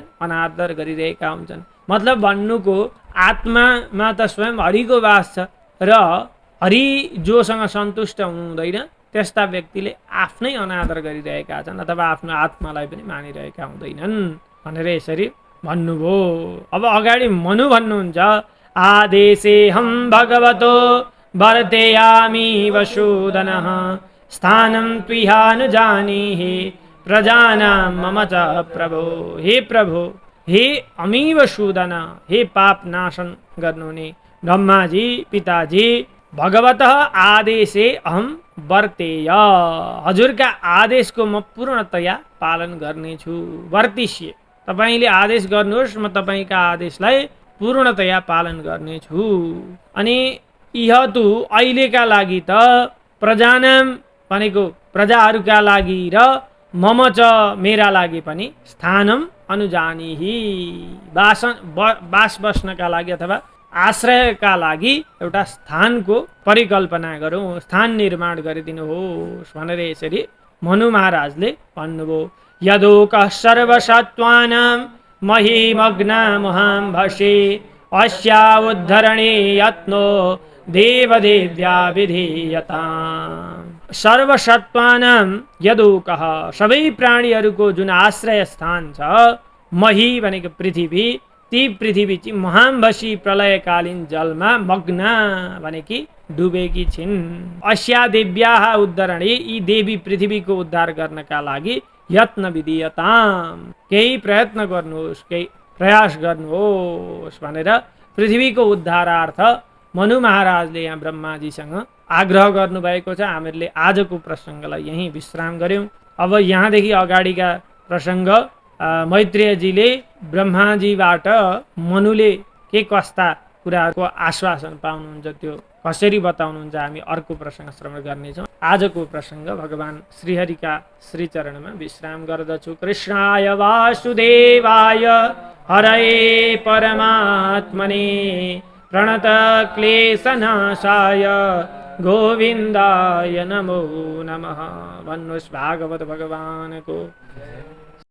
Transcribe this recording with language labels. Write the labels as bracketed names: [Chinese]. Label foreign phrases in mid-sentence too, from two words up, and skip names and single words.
[Nepali] अनादर गरिरहेका हुन्छन्। मतलब भन्नुको आत्मामा त स्वयं हरिको वास छ र हरि जोसँग सन्तुष्ट हुनुहुँदैन त्यस्ता व्यक्तिले आफ्नै अनादर गरिरहेका छन् अथवा आफ्नो आत्मालाई पनि मानिरहेका हुँदैनन् भनेर यसरी भन्नुभयो। अब अगाडि मनु भन्नुहुन्छ, [Sanskrit] आदेशेऽहं भगवतो वर्तेयामि वसुदनः स्थानं त्विहानुजानीहि प्रजानां मम च प्रभो। [Nepali] हे प्रभो, हे अमी वसुदन, हे पाप नाशन गर्नुहुने ब्रह्माजी पिताजी, [Sanskrit] भगवतः आदेशे अहम वर्तेय, [Nepali] हजुरका आदेशको म पूर्णतया पालन गर्नेछु। वर्तिष्ये, तपाईले आदेश गर्नुहोस्, म तपाईका आदेशलाई पूर्णतया पालन गर्नेछु। अनि इहतु अहिलेका लागि त प्रजानाम भनेको प्रजाहरूका लागि र [Sanskrit] मम च [Nepali] मेरा लागि पनि [Sanskrit] स्थानम अनुजानीहि, [Nepali] बास बस्नका लागि अथवा आश्रयका लागि एउटा स्थानको परिकल्पना गरौँ, स्थान निर्माण गरिदिनुहोस् भनेर यसरी मनु महाराजले भन्नुभयो। [Sanskrit] यदोकः सर्वसत्त्वानां महिमग्ना मुहाम्भसे अस्या उद्धरणे यत्नो देवदेव्या विधीयताम्। सर्वसत्त्वानां यदोकः, [Nepali] सबै प्राणीहरूको जुन आश्रय स्थान छ, मही भनेको पृथ्वी, ती पृथ्वी चाहिँ महाम्भसी प्रलयकालीन जलमा मग्ना भनेकी डुबेकी छिन्। [Sanskrit] अस्या देव्याः उद्धरणे, [Nepali] यी देवी पृथ्वीको उद्धार गर्नका लागि [Sanskrit] यत्न विधीयताम्, [Nepali] केही प्रयत्न गर्नुहोस्, केही प्रयास गर्नुहोस् भनेर पृथ्वीको उद्धारार्थ मनु महाराजले यहाँ ब्रह्माजीसँग आग्रह गर्नुभएको छ। हामीहरूले आजको प्रसङ्गलाई यहीँ विश्राम गर्यौँ। अब यहाँदेखि अगाडिका प्रसङ्ग मैत्रेयजीले ब्रह्माजीबाट मनुले के कस्ता कुराहरूको आश्वासन पाउनुहुन्छ त्यो कसरी बताउनुहुन्छ हामी अर्को प्रसङ्ग श्रवण गर्नेछौँ। आजको प्रसङ्ग भगवान श्रीहरिका श्रीचरणमा विश्राम गर्दछु। [Sanskrit] कृष्णाय वासुदेवाय हरये परमात्मने प्रणत क्लेशनाशाय गोविन्दाय नमो नमः। [Nepali] भन्नुहोस् भागवत भगवानको